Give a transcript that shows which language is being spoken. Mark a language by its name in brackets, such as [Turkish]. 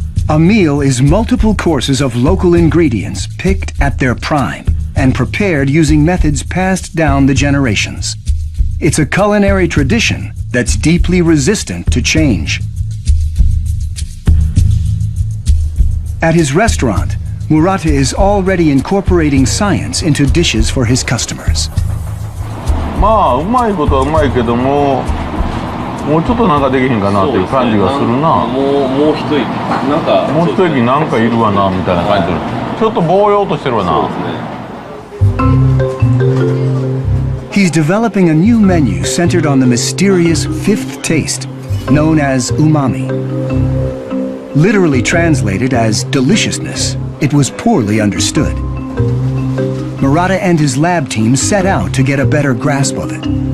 [English] A meal is multiple courses of local ingredients picked at their prime and prepared using methods passed down the generations. It's a culinary tradition that's deeply resistant to change. At his restaurant, Murata is already incorporating science into dishes for his customers. [Japanese] まあうまいことはうまいけども、もうちょっとなんかできへんかなっていう感じがするな。もう一息なんかいるわなみたいな感じする。ちょっとぼうようとしてるわな。 [English] He's developing a new menu centered on the mysterious fifth taste, known as umami. Literally translated as deliciousness, it was poorly understood. Murata and his lab team set out to get a better grasp of it.